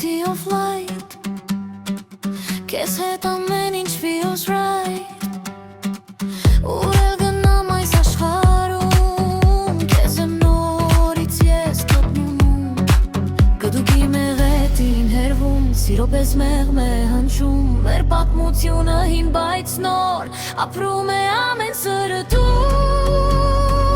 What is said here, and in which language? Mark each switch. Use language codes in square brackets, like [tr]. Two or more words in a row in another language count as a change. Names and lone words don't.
[en] of light [hy] Քեզ հետ ամեն ինչ [en] feels right [hy] Ուր էլ գնամ այս աշխարհում Քեզ եմ նորից ես գտնում Գդուկի մեղեդին հերվում Սիրո պես մեղմ է հնչում Մեր պատմությունը հին բայց նոր Ապրում է ամեն սրտում